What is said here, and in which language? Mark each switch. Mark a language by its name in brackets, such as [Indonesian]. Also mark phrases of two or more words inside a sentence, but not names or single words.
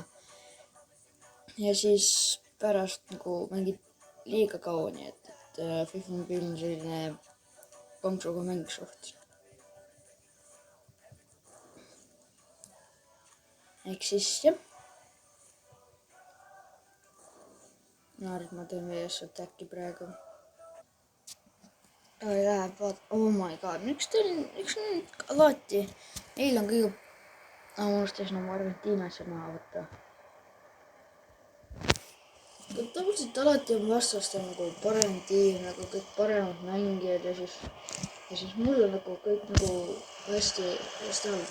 [Estonian] Ja siis pärast nagu mängid liiga kaua, nii et FIFA mobiil on selline konksuga mäng suht. Ehk siis jah. Ma arvan, et ma teen VS Attacki praegu. Läheb, vaata, [English] oh my god, [Estonian] miks on alati, eile on kõige, ma unustasin oma Argentiinas näha võtta. Tavaliselt alati on vastastel nagu parem tiim, nagu kõik paremad mängijad ja siis mul on nagu kõik nagu hästi halb.